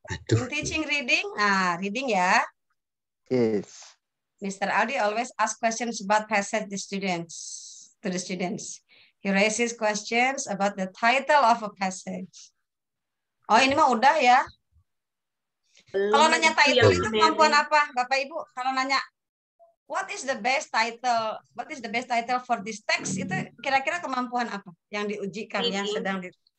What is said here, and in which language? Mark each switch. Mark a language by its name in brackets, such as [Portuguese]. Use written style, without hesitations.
[English] In teaching reading, reading ya. Yes. Mr. Aldi always ask questions about passage to the students. He raises questions about the title of a passage. [Indonesian] Oh, ini mah udah ya. Kalau nanya title itu kemampuan apa, Bapak Ibu? Kalau nanya [English] what is the best title? What is the best title for this text? [Indonesian] Itu kira-kira kemampuan apa yang diujikan, yang sedang di